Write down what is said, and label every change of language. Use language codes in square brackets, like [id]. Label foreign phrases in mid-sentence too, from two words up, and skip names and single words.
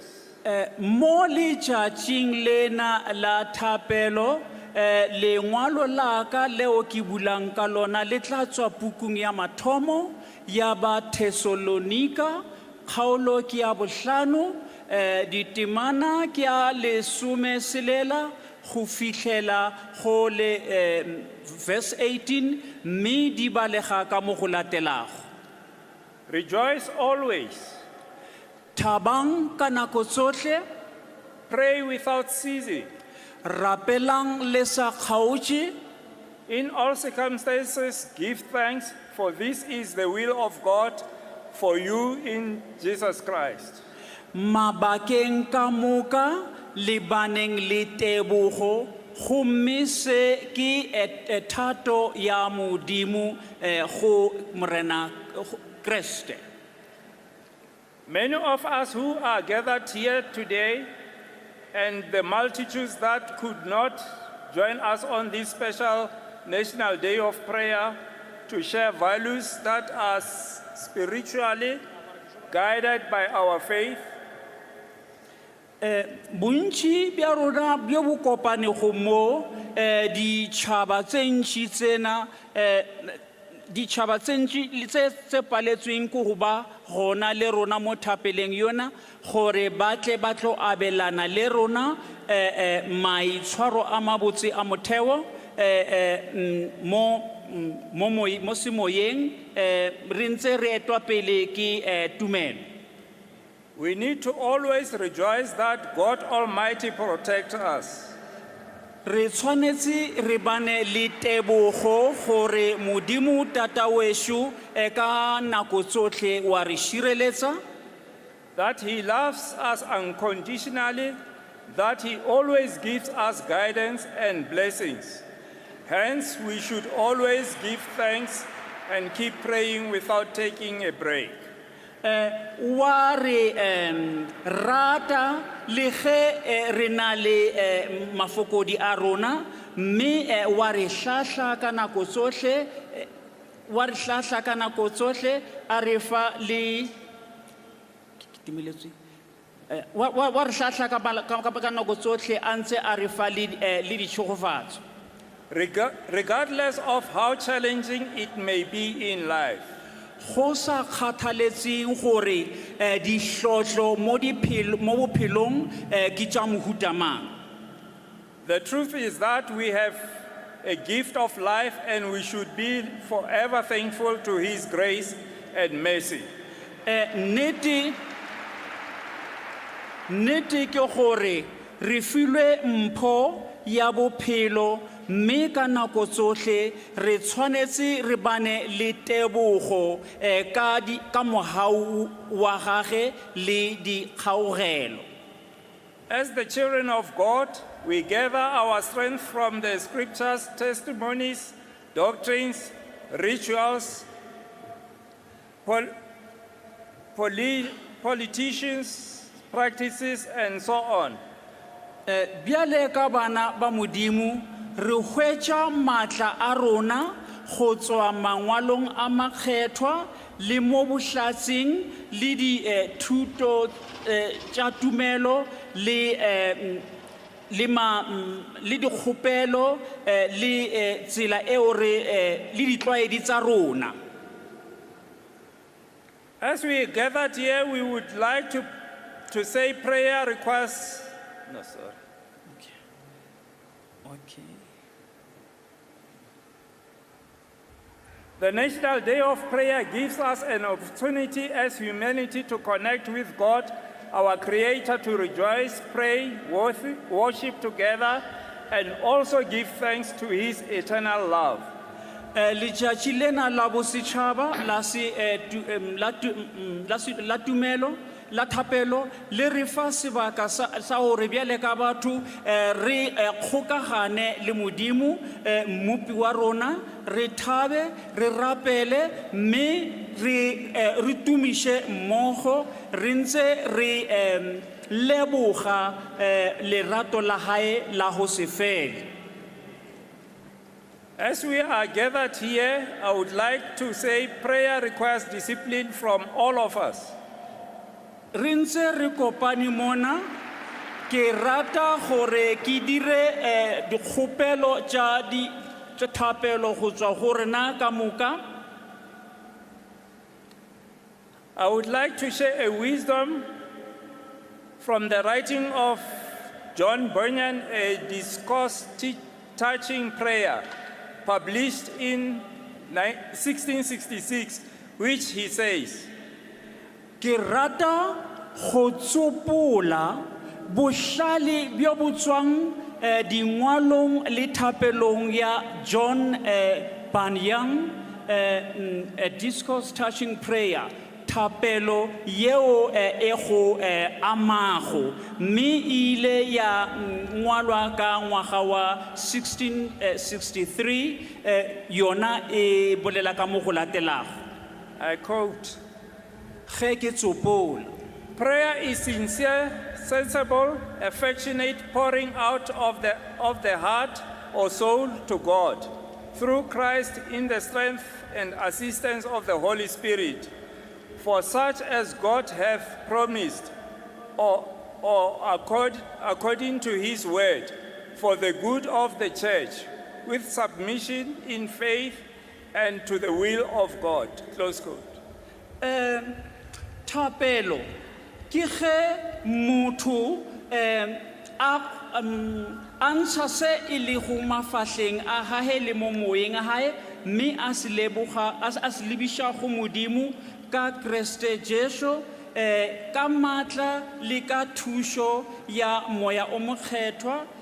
[nso] Mo letšatšing lena la thapelo lengwalo la ka leo ke bulang ka lona le tla tswa pukung ya mathomo ya ba Thessalonika, kgaolo ke ya bohlano, ditemana ke ya lesomeselela go fihlela go le verse 18 mme di balega ka mo go latelago. [en] Rejoice always, [nso] Thabang ka nako tsohle, [en] pray without ceasing. [nso] rapelang le sa kgaotše, [en] In all circumstances, give thanks, for this is the will of God for you in Jesus Christ. [nso] mabakeng ka moka le baneng le tebogo gomme se ke thato ya modimo go morena Kriste. [en] Many of us who are gathered here today and the multitudes that could not join us on this special National Day of Prayer to share values that are spiritually guided by our faith. [nso] Bontši bja rona bjo bo kopanego mo ditšhaba tše ntši tsena ditšhaba tše ntši tše paletsweng ke go ba gona le rona mo thapeleng yona gore ba tle ba tlo abelana le rona maitshwaro a mabotse a motheo mo semoyeng re ntse re etwa pele ke tumelo. [en] We need to always rejoice that God Almighty protects us. [nso] Re tshwanetse re bane le tebogo gore modimo tata wešo ka nako tsotlhe wa re šireletša, [en] That He loves us unconditionally, that He always gives us guidance and blessings. Hence, we should always give thanks and keep praying without taking a break. [nso] wa re rata le ge re na le mafokodi a rona mme wa re hlahla ka nako tsohle wa re hlahla ka nako tsohle a re fa le wa re hlahla ka nako tsohle a ntse a re fa le ditšhogofatso. [en] Regardless of how challenging it may be in life, [nso] Go sa kgathaletseng gore dihlotlo mo bophelong ke tša mohuta mang. [en] the truth is that we have a gift of life and we should be forever thankful to His grace and mercy. [nso] Nnete ke gore re filwe mpho ya bophelo mme ka nako tsohle re tshwanetse re bane le tebogo ka mohau wa gage le dikgaogelo. [en] As the children of God, we gather our strength from the scriptures, testimonies, doctrines, rituals, politicians, practices, and so on. [nso] Bjale ka bana ba modimo re hwetša maatla a rona go tswa mangwalong a makgethwa le mo bohlatsing le dithuto tša tumelo le dikgopelo le tsela eo le ditlwaedi tša rona. [en] As we gathered here, we would like to say prayer requests. No, sorry. Okay. The National Day of Prayer gives us an opportunity as humanity to connect with God, our Creator, to rejoice, pray, worship together, and also give thanks to His eternal love. [nso] Letšatši lena la bosetšhaba la tumelo la thapelo le re fa sebaka sa gore bjale ka batho re kgokagane le modimo mmupi wa rona re thabe re rapele mme re tumiše mmogo re ntse re leboga lerato la hae la go se fele. [en] As we are gathered here, I would like to say prayer requires discipline from all of us. [nso] Re ntse re kopane mona ke rata gore ke dire dikgopelo tša thapelo go tswa go rena ka moka. [en] I would like to share a wisdom from the writing of John Bunyan, a discourse touching prayer, published in 1666, which he says, [nso] Ke rata go tsopola bohlale bjo bo tswang dingwalong le thapelong ya John Bunyan, a discourse touching prayer, thapelo yeo e go amago mme ile ya ngwalwa ka ngwaga wa 1663 yona e bolela ka mo go latelago. [en] I quote, [nso] Ge ke tsopola, [en] prayer is sincere, sensible, affectionate pouring out of the heart or soul to God through Christ in the strength and assistance of the Holy Spirit, for such as God hath promised, or according to his word, for the good of the church, with submission in faith and to the will of God. Close quote. [nso] thapelo ke ge motho a ntsha se e le go mafahleng a hae le mo moyeng a hae mme a se lebiša go modimo ka Kriste Jesu ka matla le ka thušo ya moya o mokgethwa